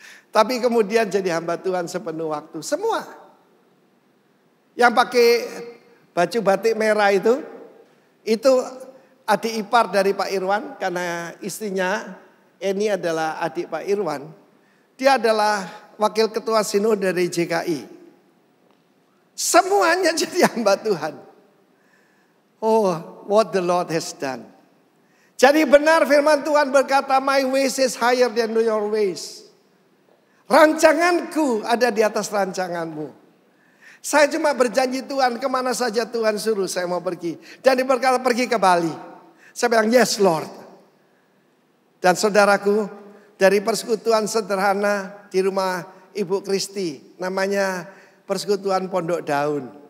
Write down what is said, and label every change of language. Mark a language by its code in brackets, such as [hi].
[id] Tapi kemudian jadi hamba Tuhan sepenuh waktu. Semua. Yang pakai baju batik merah itu adik ipar dari Pak Irwan. Karena istrinya Eni adalah adik Pak Irwan. Dia adalah wakil ketua sinode dari JKI. Semuanya jadi hamba Tuhan. [en] Oh, what the Lord has done. [id] Jadi benar firman Tuhan berkata, [en] my ways is higher than your ways. [id] Rancanganku ada di atas rancanganmu. Saya cuma berjanji Tuhan, kemana saja Tuhan suruh saya mau pergi. Dan dia berkata pergi ke Bali. Saya bilang [en] yes Lord. [id] Dan saudaraku, dari persekutuan sederhana di rumah Ibu Kristi, namanya Persekutuan Pondok Daun.